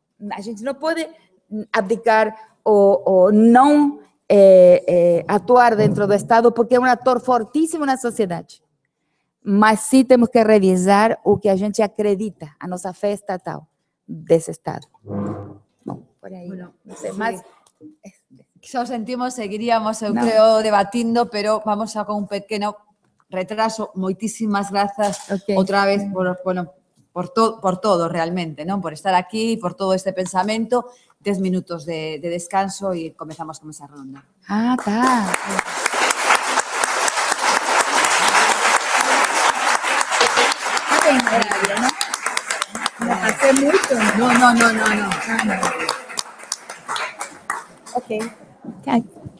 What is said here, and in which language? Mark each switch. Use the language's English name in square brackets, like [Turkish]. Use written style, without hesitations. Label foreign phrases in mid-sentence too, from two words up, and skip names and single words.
[Portuguese] A gente não pode abdicar ou não atuar dentro do Estado, porque é um ator fortíssimo na sociedade. Mas sim temos que revisar o que a gente acredita, a nossa fé estatal desse Estado. Bom, por aí, [Spanish] bueno, [Portuguese] não sei, [Spanish] sí. [Portuguese] mas... [Galician] Xa o sentimos, seguiríamos, eu creo, debatindo, pero vamos a con un pequeno retraso. Moitísimas grazas outra vez por todo realmente, non? Por estar aquí, por todo este pensamento. 10 minutos de descanso e comezamos con esa ronda. Ah, [Portuguese] tá. Está bem, horário, não? Não passei muito? [Spanish] No. Ok.